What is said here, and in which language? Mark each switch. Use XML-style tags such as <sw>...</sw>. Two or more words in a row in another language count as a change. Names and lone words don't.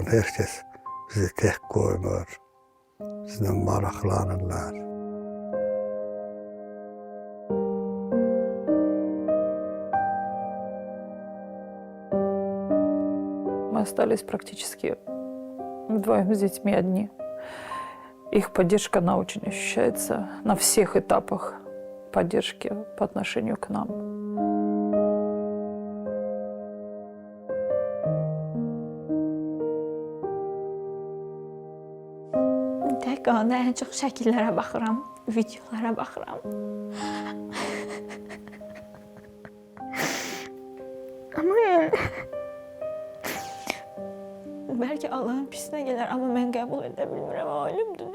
<az>Herkes bizi tek koymur. Bizden maraqlanırlar.</az> <ru>Мы остались практически вдвоем с детьми одни. Их поддержка, она очень ощущается на всех этапах поддержки по отношению к нам.</ru> <az>Telefonda ən çox şəkillərə baxıram, videolara baxıram. Amma yəni bəlkə Allahın pisinə gələr, amma mən qəbul edə bilmirəm, ölümdür.</az>